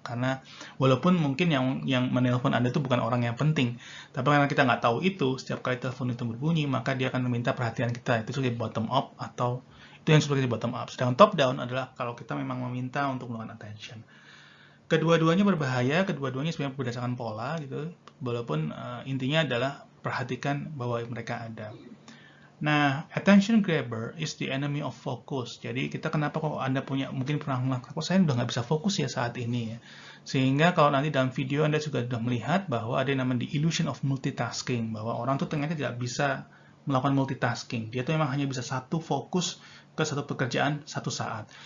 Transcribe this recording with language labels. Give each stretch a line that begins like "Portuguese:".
Indonesian: Karena walaupun mungkin yang menelpon Anda itu bukan orang yang penting, tapi karena kita nggak tahu itu, setiap kali telepon itu berbunyi, maka dia akan meminta perhatian kita. Itu sebagai bottom up atau itu yang sebagai bottom up. Sedangkan top down adalah kalau kita memang meminta untuk melakukan attention. Kedua-duanya berbahaya, kedua-duanya sebenarnya berdasarkan pola gitu, walaupun intinya adalah perhatikan bahwa mereka ada.
English: Nah, attention grabber is the enemy of focus.
Indonesian: Jadi kita kenapa kok Anda mungkin pernah mengatakan, kok saya udah nggak bisa fokus ya saat ini ya. Sehingga kalau nanti dalam video Anda juga sudah melihat bahwa ada yang namanya the illusion of multitasking, bahwa orang tuh ternyata tidak bisa melakukan multitasking. Dia tuh memang hanya bisa satu fokus ke satu pekerjaan satu saat.